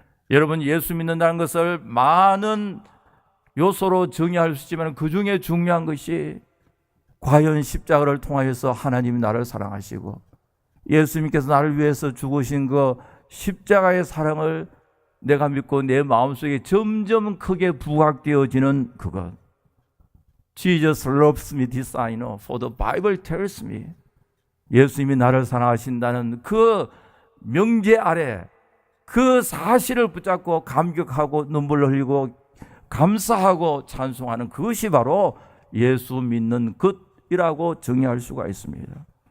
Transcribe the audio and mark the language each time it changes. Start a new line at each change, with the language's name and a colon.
Korean: 여러분, 예수 믿는다는 것을 많은 요소로 정의할 수 있지만 그 중에 중요한 것이 과연 십자가를 통하여서 하나님이 나를 사랑하시고 예수님께서 나를 위해서 죽으신 그 십자가의 사랑을 내가 믿고 내 마음속에 점점 크게 부각되어지는 그것.
English: Jesus loves me, this I know, for the Bible tells me.
Korean: 예수님이 나를 사랑하신다는 그 명제 아래 그 사실을 붙잡고 감격하고 눈물을 흘리고 감사하고 찬송하는 그것이 바로 예수 믿는 것이라고 정의할 수가 있습니다.